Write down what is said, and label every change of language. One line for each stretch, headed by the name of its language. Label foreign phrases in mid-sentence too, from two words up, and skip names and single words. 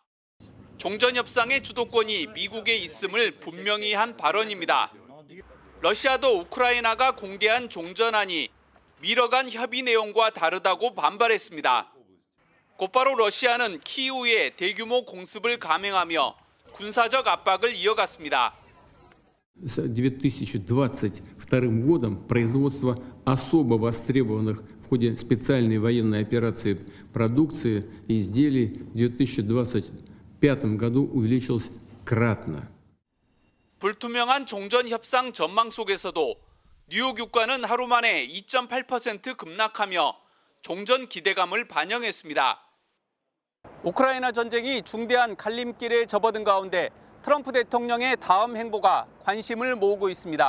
Korean: 종전협상의 주도권이 미국에 있음을 분명히 한 발언입니다. 러시아도 우크라이나가 공개한 종전안이 미뤄간 협의 내용과 다르다고 반발했습니다. 곧바로 러시아는 키이우에 대규모 공습을 감행하며 군사적 압박을 이어갔습니다.
Russian: С 2022 годом производство особо востребованных в ходе специальной военной операции продукции и изделий в 2025 году увеличилось кратно.
Korean: 불투명한 종전 협상 전망 속에서도 뉴욕 유가는 하루 만에 2.8% 급락하며 종전 기대감을 반영했습니다. 우크라이나 전쟁이 중대한 갈림길에 접어든 가운데 트럼프 대통령의 다음 행보가 관심을 모으고 있습니다.